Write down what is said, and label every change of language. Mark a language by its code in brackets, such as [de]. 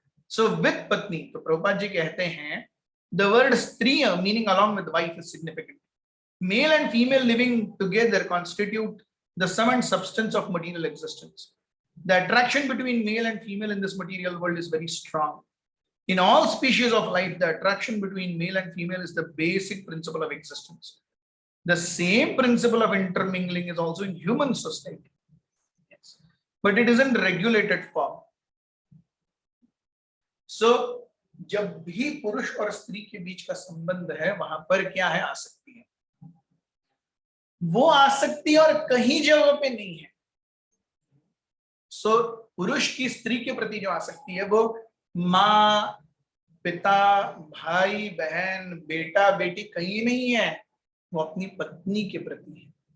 [en] so with पत्नी, [hi] तो प्रभुपाद जी कहते हैं [en] The word stri meaning along with wife is significant. Male and female living together constitute the sum and substance of material existence. The attraction between male and female in this material world is very strong. In all species of life, the attraction between male and female is the basic principle of existence. The same principle of intermingling is also in human society. Yes. But it is in regulated form. [hi] So, जब भी पुरुष और स्त्री के बीच का संबंध है, वहां पर क्या है? आसक्ति है। वो आसक्ति और कहीं जगह पे नहीं है। So, पुरुष की स्त्री के प्रति जो आसक्ति है, वो माँ, पिता, भाई, बहन, बेटा, बेटी कहीं नहीं है, वो अपनी पत्नी के प्रति है।